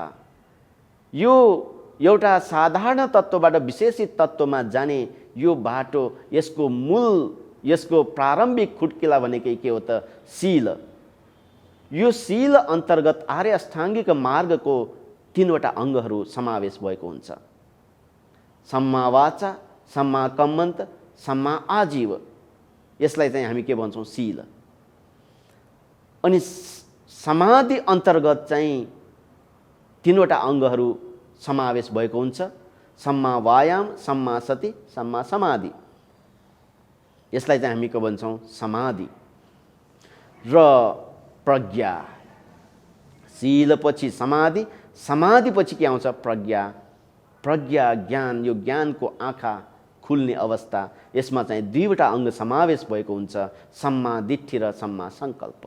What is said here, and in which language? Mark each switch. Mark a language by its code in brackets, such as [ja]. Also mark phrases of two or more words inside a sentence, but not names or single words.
[ne] यो एउटा साधारण तत्त्वबाट विशेषित तत्त्वमा जाने यो बाटो, यसको मूल, यसको प्रारम्भिक खुट्किला भनेकै के हो त? शील। यो शील अन्तर्गत आर्य अष्टाङ्गिक मार्गको 3वटा अङ्गहरू समावेश भएको हुन्छ। [pi] सम्मा वाचा, सम्मा कम्मन्त, सम्मा आजीव, [ne] यसलाई चाहिँ हामी के भन्छौँ? शील। अनि समाधि अन्तर्गत चाहिँ 3वटा अङ्गहरू समावेश भएको हुन्छ। [pi] सम्मा वायाम, सम्मा सति, सम्मा समाधि, [ne] यसलाई चाहिँ हामी के भन्छौँ? समाधि। र प्रज्ञा, शीलपछि समाधि, समाधिपछि के आउँछ? प्रज्ञा। प्रज्ञा, ज्ञान, यो ज्ञानको आँखा खुल्ने अवस्था, यसमा चाहिँ 2वटा अङ्ग समावेश भएको हुन्छ, [pi] सम्मा दिट्ठी [ne] र [pi] सम्मा सङ्कल्प।